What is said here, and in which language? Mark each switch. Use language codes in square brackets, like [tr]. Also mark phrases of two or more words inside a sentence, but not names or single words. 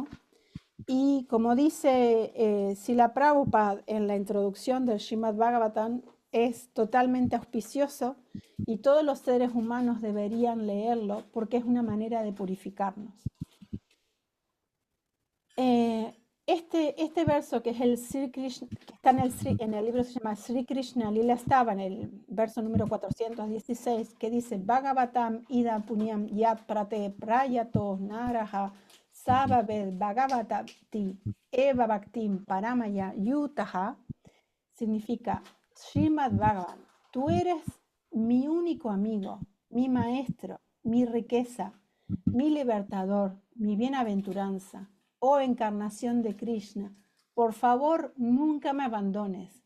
[es] Y como dice Srila Prabhupada en la introducción del Srimad Bhagavatam, es totalmente auspicioso y todos los seres humanos deberían leerlo porque es una manera de purificarnos. Este verso que es el Sri Krishna, que está en el libro, se llama Sri Krishna Lila Stava, en el verso número 416, que dice [sa] भागवतम् इदं पुण्यं यत् प्रातः प्रयतो नरः सभवेद् भगवति एव भक्तिं परमया युतः, [es] significa Srimad Bhagavan, tú eres mi único amigo, mi maestro, mi riqueza, mi libertador, mi bienaventuranza. Oh encarnación de Krishna, por favor nunca me abandones.